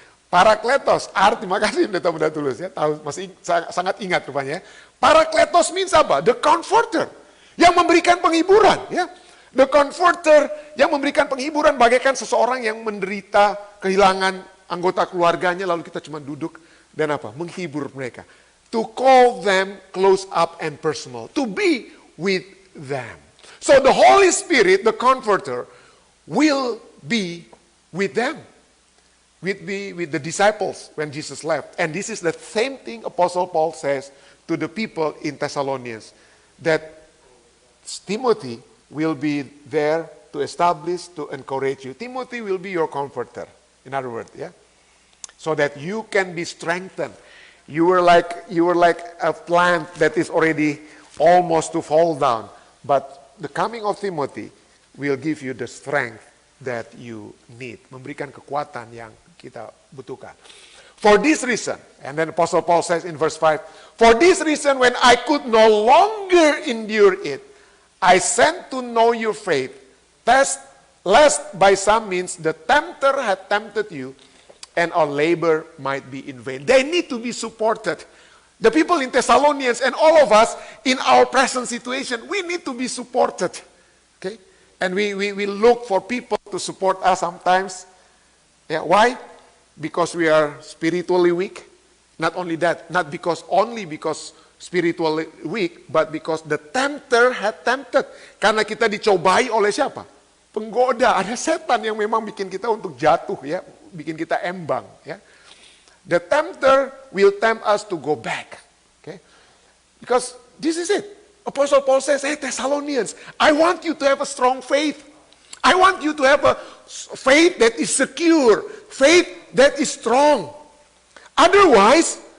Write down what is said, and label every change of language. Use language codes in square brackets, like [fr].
[id] Parakletos, terima kasih Pendeta Muda Tulus ya, tahu masih sangat ingat rupanya. Parakletos means apa? [en] The comforter, [id] yang memberikan penghiburan ya. [en] The comforter [id] yang memberikan penghiburan bagaikan seseorang yang menderita kehilangan anggota keluarganya lalu kita cuma duduk dan apa? Menghibur mereka. [en] To call them close up and personal, to be with them. So the Holy Spirit, the comforter, will be with them. With the disciples when Jesus left. And this is the same thing Apostle Paul says to the people in Thessalonians. That Timothy will be there to establish, to encourage you. Timothy will be your comforter. In other words, yeah. So that you can be strengthened. You were like a plant that is already almost to fall down. But the coming of Timothy will give you the strength that you need. [id] Memberikan kekuatan yang kita butuhkan. [en] For this reason, and then Apostle Paul says in verse 5, for this reason when I could no longer endure it, I sent to know your faith, lest by some means the tempter had tempted you, and our labor might be in vain. They need to be supported. The people in Thessalonians and all of us in our present situation, we need to be supported. Okay? And we look for people to support us sometimes. Yeah, why? Because we are spiritually weak. Not only that, not only because spiritually weak, but because the tempter had tempted. [id] Karena kita dicobai oleh siapa? Penggoda, ada setan yang memang bikin kita untuk jatuh ya, bikin kita embang ya. [en] The tempter will tempt us to go back. Okay? Because this is it. Apostle Paul says, hey Thessalonians, I want you to have a strong faith. I want you to have a faith that is secure, faith that is strong. Otherwise,